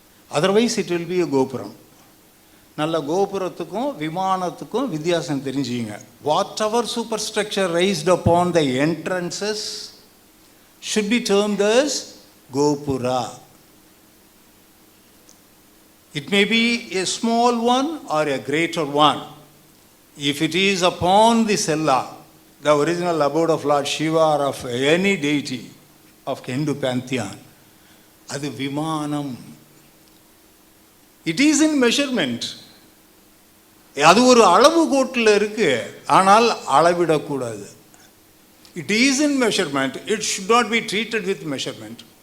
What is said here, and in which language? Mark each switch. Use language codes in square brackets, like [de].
[en] Otherwise it will be a கோபுரம். [ta] நல்ல கோபுரத்துக்கும் விமானத்துக்கும் வித்தியாசம் தெரிஞ்சுங்க. [en] Whatever superstructure raised upon the entrances should be termed as gopura. It may be a small one or a greater one. If it is upon the cella, the original abode of Lord Shiva or of any deity of Hindu pantheon, [ta] அது விமானம். [en] It is in measurement. [ta] அது ஒரு அளவுகோட்டில் இருக்கு, ஆனால் அளவிடக்கூடாது. [en] It is in measurement. It should not be treated with measurement.